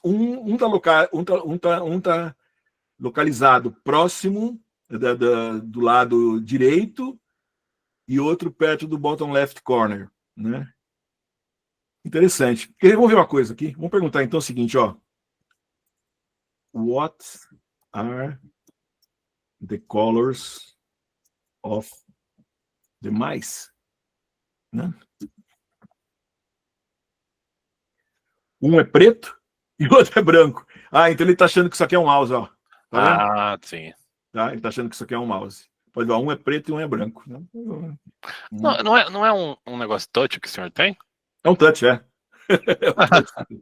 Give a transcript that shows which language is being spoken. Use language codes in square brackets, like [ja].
[pt] Um tá localizado próximo do lado direito e outro perto do [en] bottom left corner, [pt] né? Interessante. Vamos ver uma coisa aqui. Vamos perguntar então o seguinte, ó. [en] What are the colors of the mice? Né? [pt] Um é preto e o outro é branco. Ah, então ele está achando que isso aqui é um mouse, ó. Tá vendo? Ah, sim. Tá? Ele está achando que isso aqui é um mouse. Pode ver, um é preto e um é branco. Né? Não é um negócio touch que o senhor tem? É um touch, é. É um touch.